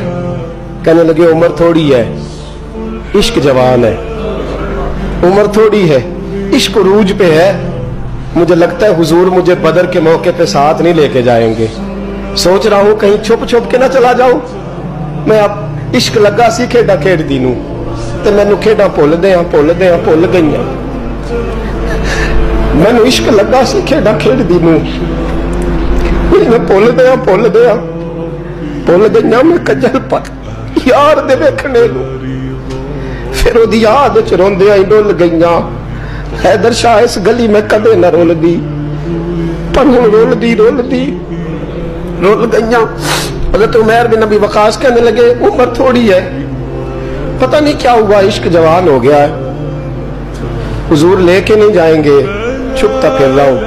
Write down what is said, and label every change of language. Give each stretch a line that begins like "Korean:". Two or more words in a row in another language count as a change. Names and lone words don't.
Urdu: کہنے لگے عمر تھوڑی ہے, عشق جوان ہے. عمر تھوڑی ہے, عشق عروج پہ ہے. مجھے لگتا ہے حضور مجھے بدر کے موقع پہ ساتھ نہیں لے کے جائیں گے. سوچ رہا ہوں کہیں چھپ چھپ کے نہ چلا جاؤں.
Punjabi: میں اب عشق لگا سی کھیڈا کھیڈ دی نوں تے مینوں کھیڈا بھول گئیاں. مینوں عشق لگا سی کھیڈا کھیڈ دی نوں میں بھول گئیاں. میں کجل پر یار دے ویکھنے نوں پھر او دی یاد وچ روندیاں ہی ڈول گئیاں. حیدر شاہ اس گلی میں کدے نہ رول دی, پر ہن رول دی رول گئیاں.
Urdu: حضرت عمیر بن ابی وقاص کہنے لگے عمر تھوڑی ہے, پتہ نہیں کیا ہوا, عشق جوان ہو گیا ہے, حضور لے کے نہیں جائیں گے, چھپتا پھر رہا ہوں.